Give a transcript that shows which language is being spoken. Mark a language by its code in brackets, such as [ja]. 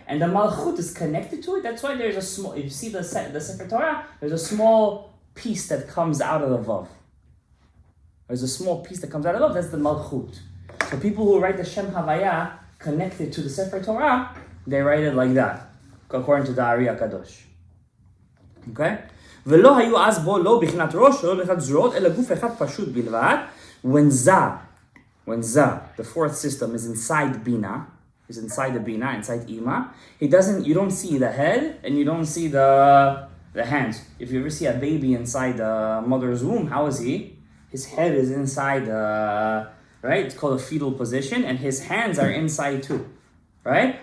[en] And the Malchut is connected to it. That's why there's a small, if you see the Sefer Torah, there's a small piece that comes out of the Vav. There's a small piece that comes out of the Vav, that's the Malchut. So people who write the Shem Havaya connected to the Sefer Torah, they write it like that, according to the Ari HaKadosh. Okay? [he] ולא היו אז בו לא בחינת ראש, לא בחינת זרועות, אלא גוף אחד פשוט בלבד. [en] When Za, the fourth system, is inside Bina, is inside the Bina, inside Ima, you don't see the head and you don't see the hands. If you ever see a baby inside the mother's womb, how is he? His head is inside, right? It's called a fetal position, and his hands are inside too, right?